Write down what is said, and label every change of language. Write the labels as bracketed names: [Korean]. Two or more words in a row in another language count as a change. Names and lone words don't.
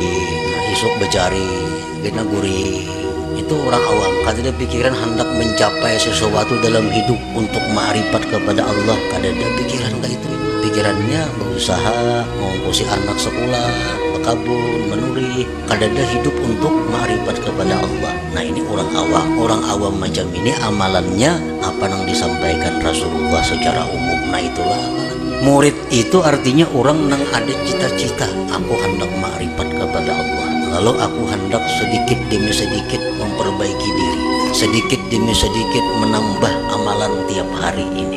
[Indonesian] Nah, esok becari, kena gurih. Itu orang awam, kada ada pikiran hendak mencapai sesuatu dalam hidup untuk ma'rifat kepada Allah, kada ada pikiran kayak itu. Pikirannya berusaha mengongkosi anak sekolah, berkebun, menuri, kada ada hidup untuk ma'rifat kepada Allah. Nah, ini orang awam. Orang awam macam ini amalannya apa yang disampaikan Rasulullah secara umum. Nah, itulah amalannya. Murid itu artinya orang yang ada cita-cita, aku hendak ma'rifat kepada Allah. Lalu aku hendak sedikit demi sedikit memperbaiki diri, sedikit demi sedikit menambah amalan tiap hari ini.